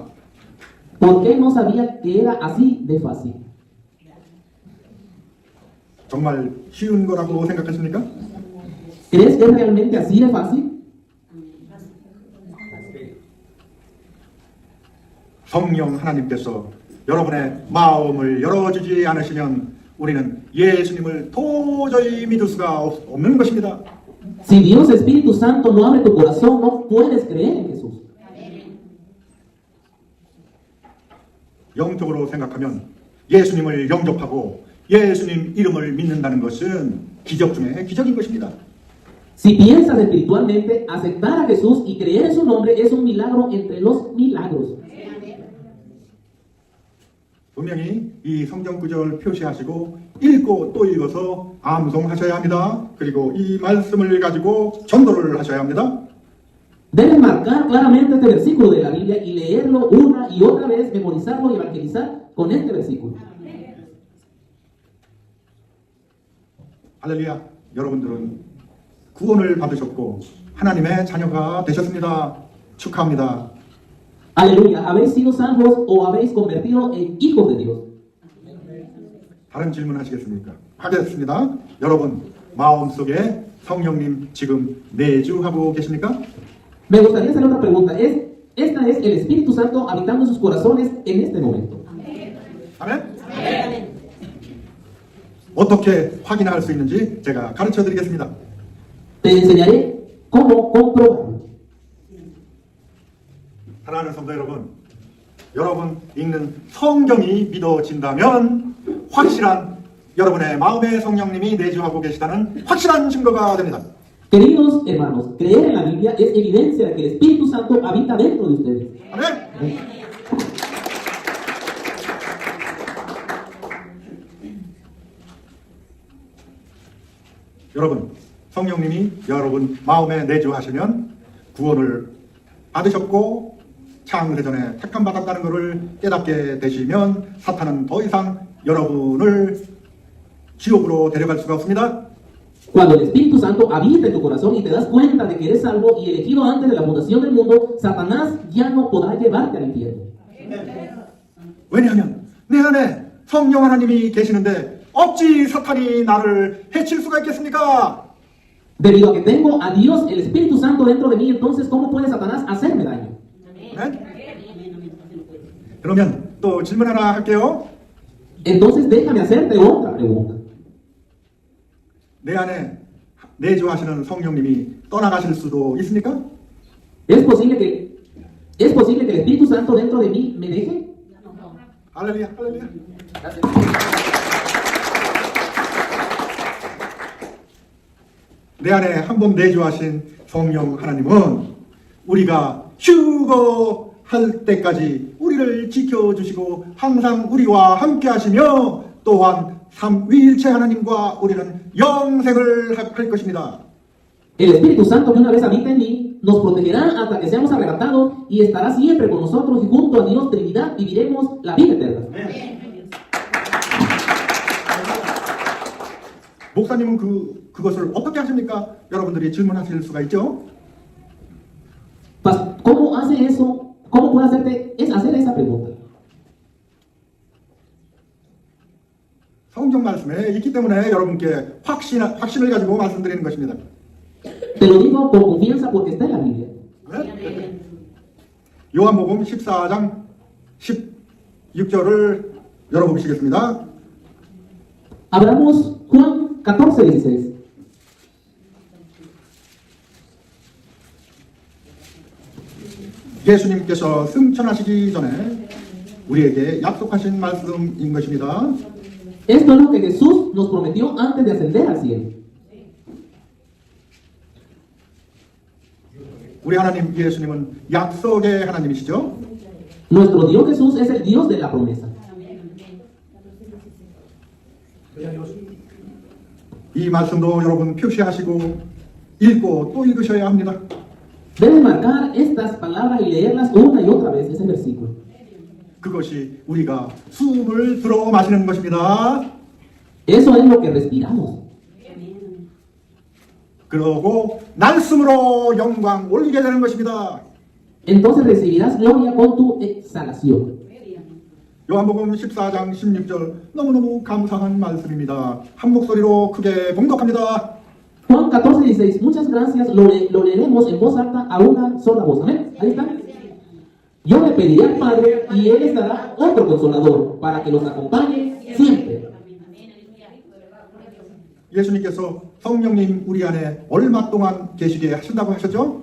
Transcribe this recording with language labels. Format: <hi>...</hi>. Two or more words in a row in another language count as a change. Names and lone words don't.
<es>¿Por qué no sabía que era así de fácil?</es> <ko>정말 쉬운 거라고 생각하십니까?</ko> <es>¿Crees que es realmente así de fácil?</es> <ko>성령 하나님께서 여러분의 마음을 열어주지 않으시면 우리는 예수님을 도저히 믿을 수가 없는 것입니다.</ko> <es>Si Dios Espíritu Santo no abre tu corazón, no puedes creer en Jesús.</es> <ko>영적으로 생각하면 예수님을 영접하고 예수님 이름을 믿는다는 것은 기적 중에 기적인 것입니다.</ko> <es>Si piensas espiritualmente, aceptar a Jesús y creer en su nombre es un milagro entre los milagros.</es> <ko>분명히 이 성경 구절 표시하시고 읽고 또 읽어서 암송하셔야 합니다. 그리고 이 말씀을 가지고 전도를 하셔야 합니다.</ko> <es>Debes marcar claramente este versículo de la Biblia y leerlo una y otra vez, memorizarlo y evangelizar con este versículo.</es> <ko>할렐루야. 여러분들은 구원을 받으셨고 하나님의 자녀가 되셨습니다. 축하합니다.</ko> <es>Aleluya, ¿habéis sido salvos o habéis convertido en hijos de Dios?</es> <ko>다른 질문 하시겠습니까? 하겠습니다. 여러분 마음속에 성령님 지금 내주하고 계십니까?</ko> <es>Me gustaría hacer otra pregunta. ¿Esta es el Espíritu Santo habitando en sus corazones en este momento?</es> <ko>아멘? 어떻게 확인할 수 있는지 제가 가르쳐 드리겠습니다.</ko> <es>Te enseñaré cómo comprobarlo.</es> <ko>사랑하는 성도 여러분, 여러분 읽는 성경이 믿어진다면 확실한 여러분의 마음의 성령님이 내주하고 계시다는 확실한 증거가 됩니다.</ko> <es>Queridos hermanos, creer en la Biblia es evidencia de que el Espíritu Santo habita dentro de ustedes.</es> <ko>아멘. 여러분, 성령님이 여러분 마음에 내주하시면 구원을 받으셨고 창세전에 택함 받았다는 것을 깨닫게 되시면 사탄은 더 이상 여러분을 지옥으로 데려갈 수가 없습니다.</ko> <es>Cuando el Espíritu Santo habita en tu corazón y te das cuenta de que eres salvo y elegido antes de la fundación del mundo, Satanás ya no podrá llevarte al infierno.</es> <ko>왜냐하면 내 안에 성령 하나님이 계시는데 어찌 사탄이 나를 해칠 수가 있겠습니까?</ko> <es>Debido a que tengo a Dios, el Espíritu Santo dentro de mí, entonces ¿cómo puede Satanás hacerme daño?</es> <ko>네? 그러면 또 질문 하나 할게요.</ko> <es>Entonces déjame hacerte otra pregunta.</es> <ko>내 안에 내주하시는 성령님이 떠나가실 수도 있습니까?</ko> <es>¿Es posible que el Espíritu Santo dentro de mí me deje?</es> <ko>할렐루야, 할렐루야. 내 안에 한 번 내주하신 성령 하나님은 우리가 휴거할 때까지 우리를 지켜주시고 항상 우리와 함께 하시며 또한 삼위일체 하나님과 우리는 영생을 할 것입니다.</ko> <es>El Espíritu Santo que una vez habita en mí nos protegerá hasta que seamos arrebatados y estará siempre con nosotros y junto a Dios Trinidad viviremos la vida eterna.</es> <ko>목사님은 그것을 어떻게 하십니까? 여러분들이 질문하실 수가 있죠?</ko> <es>¿Cómo hace eso? ¿Cómo puede hacer esa pregunta?</es> <ko>성경 말씀에 있기 때문에 여러분께 확신을 가지고 말씀드리는 것입니다.</ko> <es>Te lo digo con confianza porque está en la Biblia.</es> <ko>네? 요한복음 14장 16절을 열어보시겠습니다.</ko> <es>Abramos Juan 14:16.</es> <ko>예수님께서 승천하시기 전에 우리에게 약속하신 말씀인 것입니다.</ko> <es>Esto es lo que Jesús nos prometió antes de ascender al cielo.</es> <ko>우리 하나님 예수님은 약속의 하나님이시죠?</ko> <es>Nuestro Dios Jesús es el Dios de la promesa.</es> <ko>이 말씀도 여러분 표시하시고 읽고 또 읽으셔야 합니다.</ko> <es>Deben marcar estas palabras y leerlas una y otra vez, ese versículo.</es> <ko>그것이 우리가 숨을 들어 마시는 것입니다.</ko> <es>Eso es lo que respiramos.</es> <ko>그러고 날숨으로 영광 올리게 되는 것입니다.</ko> <es>Entonces recibirás gloria con tu exhalación.</es> <ko>요한복음 14장 16절 너무너무 감사한 말씀입니다. 한 목소리로 크게 봉독합니다.</ko> <es>Juan 14:16. Muchas gracias. Lo leeremos en voz alta a una sola voz. Amén. Ahí está. Yo le pediré al Padre y Él les dará otro consolador para que los acompañe siempre.</es> <ko>예수님께서 성령님 우리 안에 얼마 동안 계시게 하신다고 하셨죠?</ko>